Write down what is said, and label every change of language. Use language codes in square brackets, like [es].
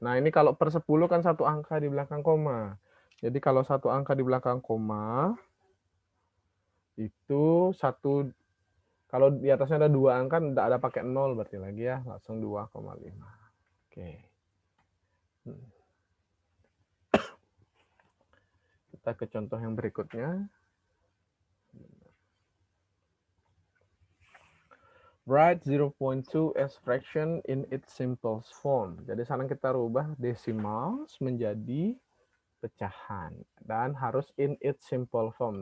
[id] Nah, ini kalau per 10 kan satu angka di belakang koma. Jadi kalau satu angka di belakang koma, itu satu, kalau di atasnya ada 2 angka, tidak ada pakai 0 berarti lagi ya, langsung 2,5. Oke. Kita ke contoh yang berikutnya. [en] Write 0.2 as fraction in its simplest form. [id] Jadi sekarang kita rubah decimals menjadi pecahan. Dan harus [en] in its simple form.